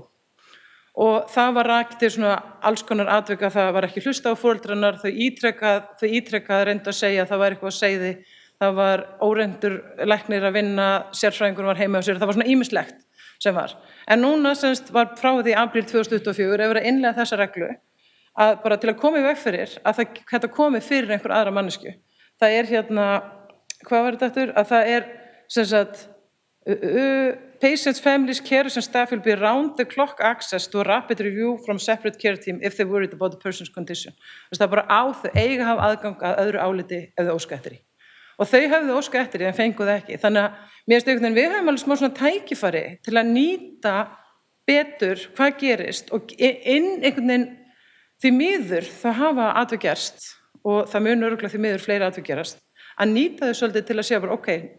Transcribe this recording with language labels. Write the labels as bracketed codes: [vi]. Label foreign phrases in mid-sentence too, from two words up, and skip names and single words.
[is] Og það var rakið til svona alls konar atvika, það var ekki hlusta á foreldrannar, þau ítrekað reyndu að segja að það var eitthvað að segði, það var óreyndur læknir að vinna, sérfræðingur var heima á sér, það var svona ýmislegt sem var. En núna semst var frá því apríl 2024 verið að innleiða þessa reglu, að bara til að koma í veg fyrir að þetta komi fyrir einhver aðra mannesku. Það er hvað var þetta aftur? Að það er sem sagt [en] patients, families, carers and staff will be round the clock access to a rapid review from separate care team if they worried about the person's condition. [is] Það er bara þau eiga að hafa aðgang að öðru áliti ef þau óska eftir því. Og þau höfðu óska eftir því en fengu það ekki. Þannig að mér finnst einhvern veginn við höfum alveg smá svona tækifæri til að nýta betur hvað gerist og einhvern veginn því miður það hafa atvik gerst og það mun örugglega því miður fleiri atvik gerast að nýta þau svolítið til að segja bara